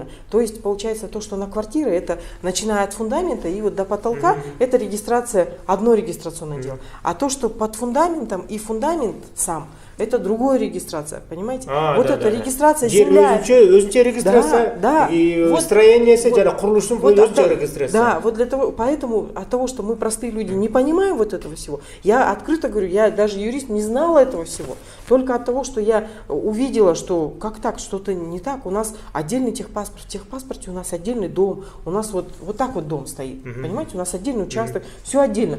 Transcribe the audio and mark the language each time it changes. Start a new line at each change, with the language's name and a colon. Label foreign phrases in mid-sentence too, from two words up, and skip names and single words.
Russian: То есть получается то, что на квартире, это начиная от фундамента и вот до потолка, это регистрация, одно регистрационное дело. А то, что под фундаментом и фундамент сам, это другая регистрация, понимаете? Регистрация земля.
Kyrgyz: Өзүнчө регистрация
Russian: и строение,
Kyrgyz: жана курулуштун өзүнчө регистрация.
Russian: Да, вот для того, поэтому от того, что мы простые люди не понимаем вот этого всего, я открыто говорю, я даже юрист не знала этого всего. Только от того, что я увидела, что как так, что-то не так, у нас отдельный техпаспорт, в техпаспорте у нас отдельный дом, у нас вот так вот дом стоит, понимаете, у нас отдельный участок, все отдельно.